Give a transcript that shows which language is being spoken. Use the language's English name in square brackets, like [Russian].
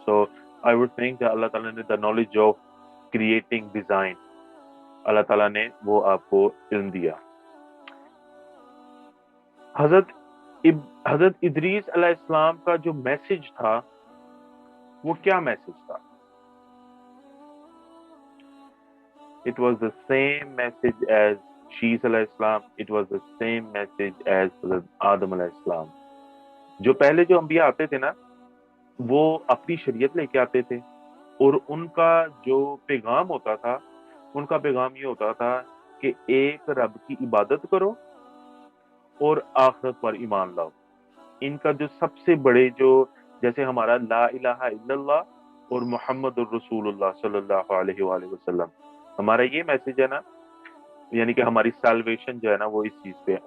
[English] so I would think [Hindi] अल्लाह ताला ने [English] the knowledge of creating design, [Hindi] अल्लाह ताला ने वो आपको इल्म दिया। हजरत इदरीस अलैहिस्सलाम का जो मैसेज था वो क्या मैसेज था? [English] It was the same message as शीस अलैहिस्सलाम, it was the same message as हजरत आदम अलैहिस्सलाम। [Hindi] जो पहले जो अंबिया आते थे ना, वो अपनी शरीयत लेके आते थे, और उनका जो पैगाम होता था, उनका पैगाम ये होता था कि एक रब की इबादत करो और आखिरत पर ईमान लाओ। इनका जो सबसे बड़े जो, जैसे हमारा ला इलाहा इल्लल्लाह और मुहम्मदुर रसूलुल्लाह सल्लल्लाहु अलैहि वसल्लम, हमारा ये मैसेज है ना, यानी कि हमारी सैल्वेशन जो है ना वो इस चीज पे है।